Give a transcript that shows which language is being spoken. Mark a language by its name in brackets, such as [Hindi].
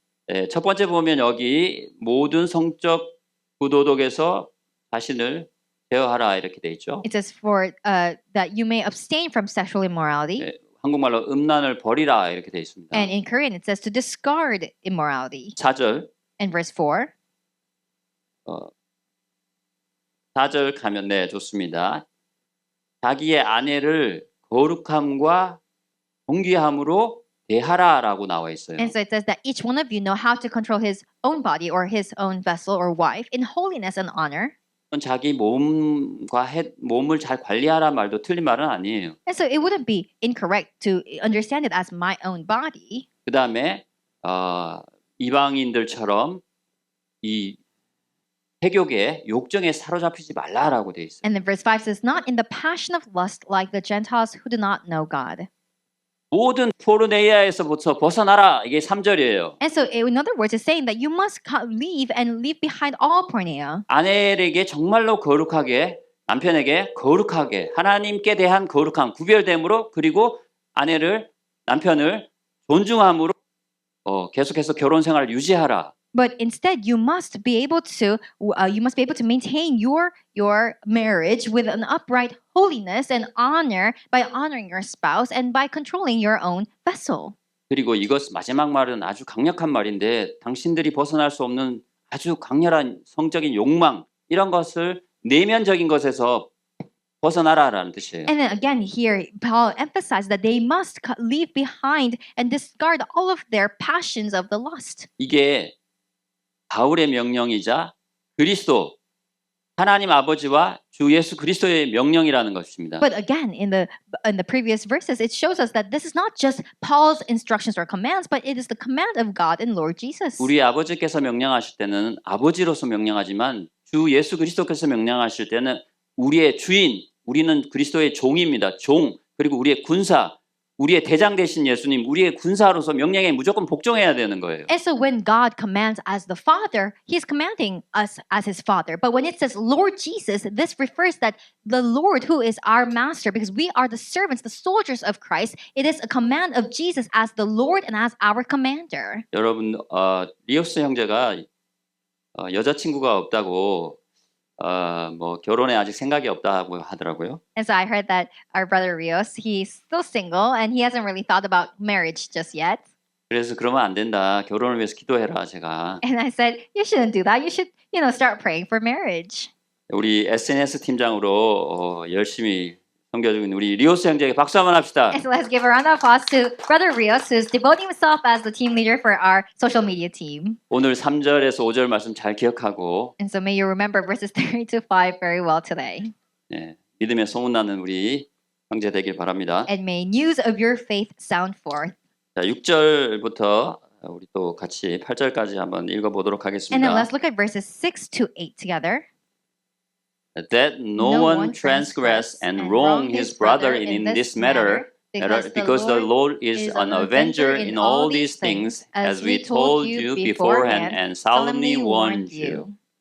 [Korean] 네, 첫 번째 보면 여기 모든 성적 부도덕에서 자신을 제어하라 이렇게 돼 있죠. [English] It says for that you may abstain from sexual immorality. [Korean] 네, 한국말로 음란을 버리라 이렇게 돼 있습니다. [English] And in Korean, it says to discard immorality. [Korean] 4절 [English] And verse 4. [Korean] 4절 가면 네 좋습니다. 자기의 아내를 거룩함과 존귀함으로 대하라라고 나와 있어요. [English] And so it says that each one of you know how to control his own body or his own vessel or wife in holiness and honor. [Korean] 자기 몸을 잘 관리하라 말도 틀린 말은 아니에요. [English] And so it wouldn't be incorrect to understand it as my own body. [Korean] 그 다음에 이방인들처럼 이 해욕의 욕정에 사로잡히지 말라라고 돼 있어요. [English] And then verse 5 says, not in the passion of lust like the Gentiles who do not know God. [Korean] 모든 포르네이아에서부터 벗어나라. 이게 3절이에요. [English] And so in other words, it's saying that you must leave and leave behind all porneia. [Korean] 아내에게 정말로 거룩하게, 남편에게 거룩하게, 하나님께 대한 거룩함, 구별됨으로 그리고 남편을 존중함으로 계속해서 결혼 생활을 유지하라. [English] But instead, you must be able to maintain your marriage with an upright holiness and honor by honoring your spouse and by controlling your own vessel. [Korean] 그리고 이것 마지막 말은 아주 강력한 말인데 당신들이 벗어날 수 없는 아주 강렬한 성적인 욕망 이런 것을 내면적인 것에서 벗어나라라는 뜻이에요. [English] And then again here, Paul emphasized that they must leave behind and discard all of their passions of the lust. [Korean] 이게 바울의 명령이자 그리스도 하나님 아버지와 주 예수 그리스도의 명령이라는 것입니다. [English] But again, in the previous verses, it shows us that this is not just Paul's instructions or commands, but it is the command of God and Lord Jesus. [Korean] 우리 아버지께서 명령하실 때는 아버지로서 명령하지만 주 예수 그리스도께서 명령하실 때는 우리의 주인, 우리는 그리스도의 종입니다. 종, 그리고 우리의 군사, 우리의 대장 되신 예수님, 우리의 군사로서 명령에 무조건 복종해야 되는 거예요. [English] And so when God commands as the Father, He's commanding us as His Father. But when it says Lord Jesus, this refers that the Lord who is our master, because we are the servants, the soldiers of Christ, it is a command of Jesus as the Lord and as our commander. [Korean] 여러분, 리오스 형제가 여자친구가 없다고 뭐 결혼에 아직 생각이 없다고 하더라고요. [English] And so I heard that our brother Rios, he's still single and he hasn't really thought about marriage just yet. [Korean] 그래서 그러면 안 된다. 결혼을 위해서 기도해라 제가. [English] And I said, you shouldn't do that. You should, start praying for marriage. [Korean] 우리 SNS 팀장으로 열심히 섬겨주고 있는 우리 리오스 형제에게 박수 한번 합시다. [English] And so let's give a round of applause to brother Rios, who's devoting himself as the team leader for our social media team. [Korean] 오늘 3절에서 5절 말씀 잘 기억하고 [English] And so may you remember verses 3 to 5 very well today. [Korean] 네, 믿음에 소문나는 우리 형제 되길 바랍니다. [English] And may news of your faith sound forth. [Korean] 자, 6절부터 우리 또 같이 8절까지 한번 읽어보도록 [English] And then [Korean] 하겠습니다. [English] let's look at verses 6 to 8 together. That no one transgress and wrong his brother in this matter, because the Lord is an avenger in all these things, as we told you beforehand and solemnly warned you.